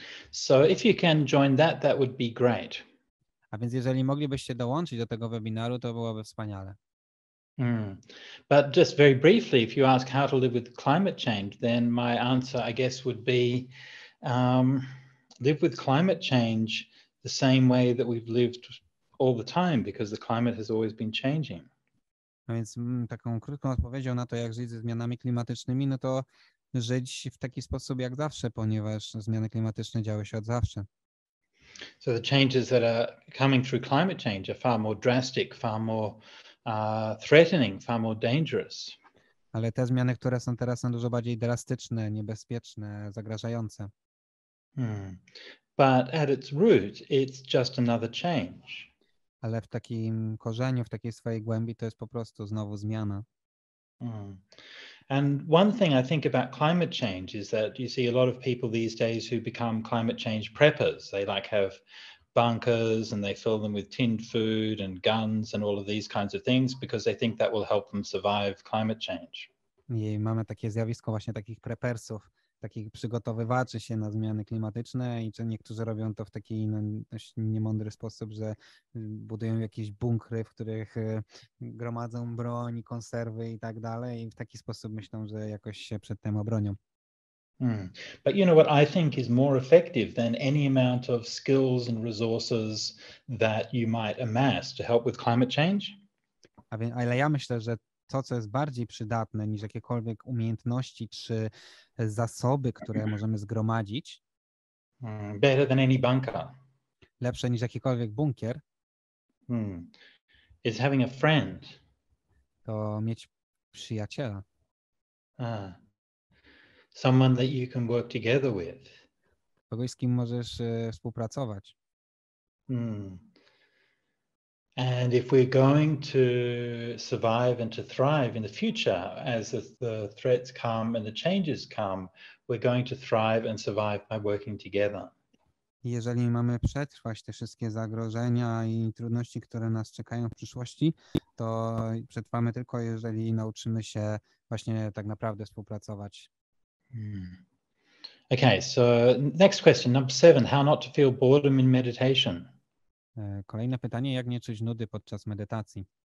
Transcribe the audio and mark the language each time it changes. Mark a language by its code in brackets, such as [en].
[en] So if you can join that would be great. [pl] A więc jeżeli moglibyście dołączyć do tego webinaru, to byłoby wspaniale. [en] But just very briefly, if you ask how to live with climate change, then my answer, I guess, would be live with climate change the same way that we've lived all the time, because the climate has always been changing. [pl] A więc taką krótką odpowiedzią na to, jak żyć ze zmianami klimatycznymi, no to żyć w taki sposób jak zawsze, ponieważ zmiany klimatyczne działy się od zawsze. [en] So the changes that are coming through climate change are far more drastic, far more threatening, far more dangerous. [pl] Ale te zmiany, które są teraz, są dużo bardziej drastyczne, niebezpieczne, zagrażające. [en] But at its root, it's just another change. [pl] Ale w takim korzeniu, w takiej swojej głębi to jest po prostu znowu zmiana. [en] And one thing I think about climate change is that you see a lot of people these days who become climate change preppers. They have bunkers and they fill them with tinned food and guns and all of these kinds of things because they think that will help them survive climate change. [pl] I mamy takie zjawisko właśnie takich prepersów, takich przygotowywaczy się na zmiany klimatyczne i niektórzy robią to w taki dość niemądry sposób, że budują jakieś bunkry, w których gromadzą broń, konserwy i tak dalej i w taki sposób myślą, że jakoś się przed tym obronią. [en] But you know what I think is more effective than any amount of skills and resources that you might amass to help with climate change? [pl] Ale ja myślę, że to, co jest bardziej przydatne niż jakiekolwiek umiejętności czy zasoby, które możemy zgromadzić, [en] better than any bunker. [pl] lepsze niż jakikolwiek bunkier, [en] is having a friend. [pl] to mieć przyjaciela. [en] Someone that you can work together with. [pl] Kogoś, z kim możesz współpracować. [en] And if we're going to survive and to thrive in the future, as the threats come and the changes come, we're going to thrive and survive by working together. [pl] Jeżeli mamy przetrwać te wszystkie zagrożenia i trudności, które nas czekają w przyszłości, to przetrwamy tylko, jeżeli nauczymy się właśnie tak naprawdę współpracować. [en] Okay, so next question, number 7, how not to feel boredom in meditation. [pl] Kolejne pytanie, jak nie czuć nudy podczas medytacji?